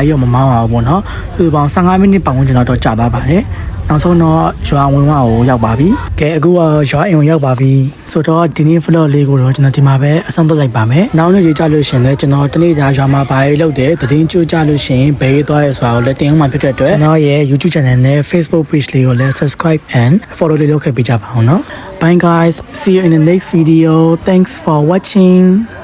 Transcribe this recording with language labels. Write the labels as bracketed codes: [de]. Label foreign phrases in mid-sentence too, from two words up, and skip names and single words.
[my] ကြီးတော့မမောင်းပါဘူးပေါ့နော်ဒီပေါင်း15မိနစ်ပတ်ဝန်းကျင်တော့ကြာသွားပါတယ်နောက်ဆုံးတော့ရွာဝင်ဝကိုရောက်ပါပြီကဲအခုကရွာအိမ်ကိုရောက်ပါပြီဆိုတော့ဒီနေ့ vlog လေးကိုတော့ကျွန်တော်ဒီမှာပဲအဆုံးသတ်လိုက်ပါမယ်နောက်နေ့ကြလို့ရှင်လဲကျွန်တော်တနေ့ဒါရွာမှာဘာရေးလုပ်တယ်သတင်းကြိုးကြလို့ရှင်ဘယ်သွားရဲဆိုတာကိုလည်းတင်အောင်မှဖြစ်တဲ့အတွက်ကျွန်တော်ရဲ့ YouTube channel နဲ့ Facebook page လေးကိုလည်း [en] subscribe and follow [my] လေးလုပ်ခဲ့ပေးကြပါအောင်နော် [en] Bye guys see you in the next video thanks for watching